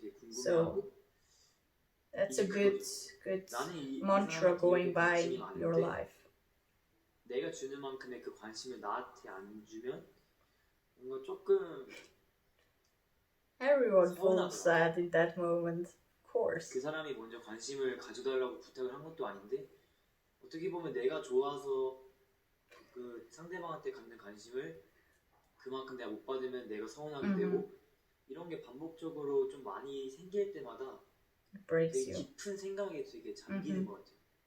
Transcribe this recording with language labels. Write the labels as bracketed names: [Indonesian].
[English] So that's a good mantra going by your life. [Korean] 내가 주는 만큼의 그 관심을 나한테 안 주면 뭔가 조금 [English] Everyone feels sad in that moment, of course. [Korean] 그 사람이 먼저 관심을 가져달라고 부탁을 한 것도 아닌데 어떻게 보면 내가 좋아서 그 상대방한테 갖는 관심을 그만큼 내가 못 받으면 내가 서운하게 되고 이런 게 반복적으로 좀 많이 생길 때마다 되게 깊은 생각에 되게 잠기는 것 같아요.